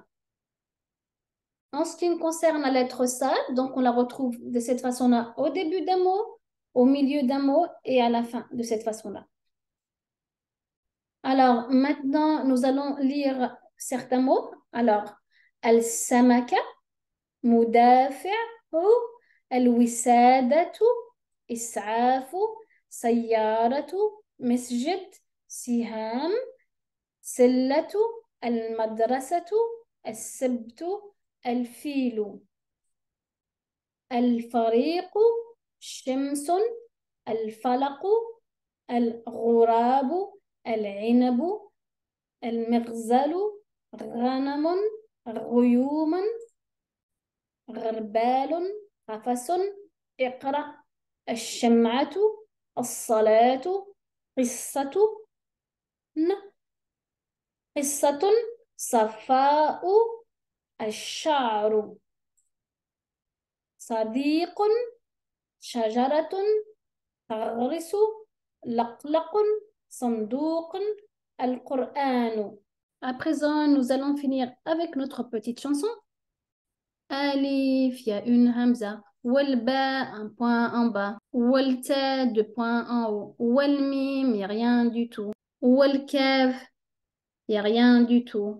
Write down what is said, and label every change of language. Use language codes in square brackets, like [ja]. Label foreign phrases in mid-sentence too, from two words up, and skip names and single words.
[fr] En ce qui concerne la lettre Sad, donc on la retrouve de cette façon-là au début d'un mot, au milieu d'un mot et à la fin de cette façon-là. Alors maintenant, nous allons lire certains mots. Alors, [ar] السمكة، مدافع، الوسادة، إسعاف، سيارة، مسجد، سهام، سلة، المدرسة، السبت، الفيل. الفريق شمس الفلق الغراب العنب المغزل غنم غيوم غربال قفص اقرأ الشمعة الصلاة قصة قصة صفاء الشعر صديق شجرة تغرس لقلق صندوق القرآن. [fr] À présent, nous allons finir avec notre petite chanson. Alif, il y a une hamza. Walba, un point en bas. Walta, deux points en haut. Walmim, il n'y a rien du tout. Walkaf, il n'y a rien du tout.